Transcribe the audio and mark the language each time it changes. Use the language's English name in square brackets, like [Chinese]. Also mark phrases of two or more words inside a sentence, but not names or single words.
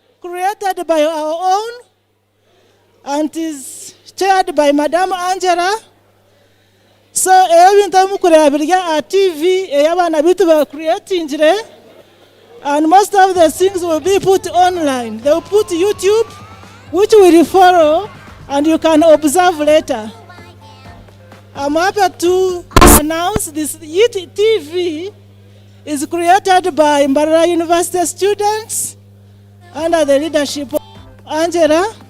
[English] created by our own and is chaired by Madam Angela. So every time we create a TV, [Nyankole] eyabana bitu ba creating jire, [English] and most of the things will be put online. They will put YouTube, which we will follow, and you can observe later. I'm happy to announce this TV is created by Mbarara University students under the leadership of Angela.